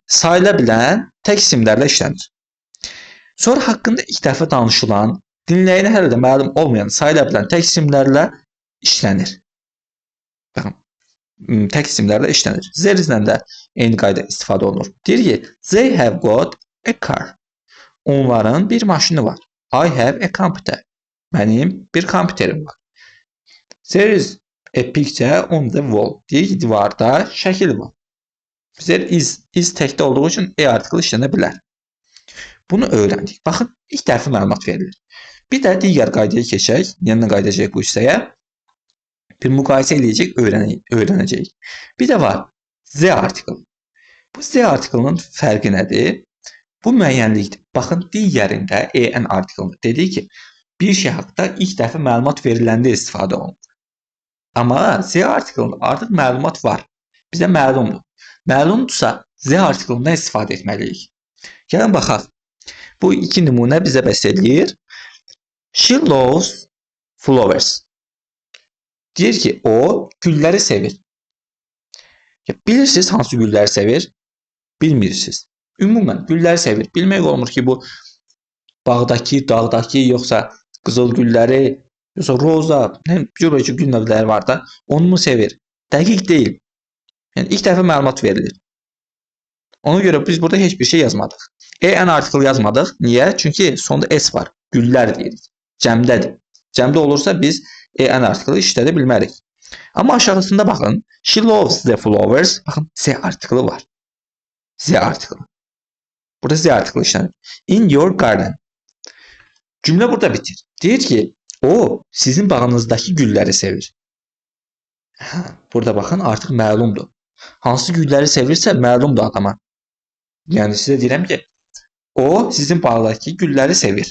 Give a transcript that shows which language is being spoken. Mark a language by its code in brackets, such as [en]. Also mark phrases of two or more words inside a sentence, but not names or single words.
[az] Sayıla bilən tək isimlərlə işlənir. Sonra haqqında ilk dəfə danışılan, dinləyənə hələ də məlum olmayan sayıla bilən tək isimlərlə işlənir. Baxın, tək isimlərlə işlənir. Zerizlə də eyni qayda istifadə olunur. Deyir ki, [en] they have got a car. [az] Onların bir maşını var. [en] I have a computer. [az] Mənim bir kompüterim var. [en] There is a picture on the wall. [az] Deyir ki, divarda şəkil var. Bizlər is təkdə olduğu üçün article işlənə bilər. Bunu öyrəndik. Baxın, ilk dəfə məlumat verilir. Bir də digər qaydaya keçək. Yenidən qaydacaq bu hissəyə. Bir müqayisə eləyəcək, öyrənəcək. Bir də var, [en] z article. [az] Bu [en] z article-nın [az] fərqi nədir? Bu müəyyənlikdir. Baxın, digərində [en] en article [az] dedik ki, bir şey haqqında ilk dəfə məlumat veriləndə istifadə olunur. Amma [en] z article-ında [az] artıq məlumat var. Bizə məlumdur. Məlumdursa, [en] z article-ından [az] istifadə etməliyik. Gəlin baxaq. Bu iki nümunə bizə bəs edir. [en] She loves flowers. [az] Deyir ki, o gülləri sevir. Bilirsiniz hansı gülləri sevir? Bilmirsiniz. Ümumən gülləri sevir. Bilmək olmur ki, bu bağdakı, dağdakı, yoxsa qızıl gülləri, yoxsa roza, cür-cür gül növləri var da, onu mu sevir? Dəqiq deyil. Yəni ilk dəfə məlumat verilir. Ona görə biz burada heç bir şey yazmadıq. [en] En article [az] yazmadıq. Niyə? Çünki sonda s var. Güllər deyirik. Cəmdədir. Cəmdə olursa biz [en] en article [az] işlədə bilmərik. Amma aşağısında baxın. [en] She loves the flowers. [az] Baxın, [en] z article [az] var. [en] Z article. [az] Burada [en] z article [az] işlənir. [en] In your garden. [az] Cümlə burada bitir. Deyir ki, o sizin bağınızdakı gülləri sevir. Burada baxın, artıq məlumdur. Hansı gülləri sevirsə məlumdur adama. Yəni sizə deyirəm ki, o sizin bağdakı gülləri sevir.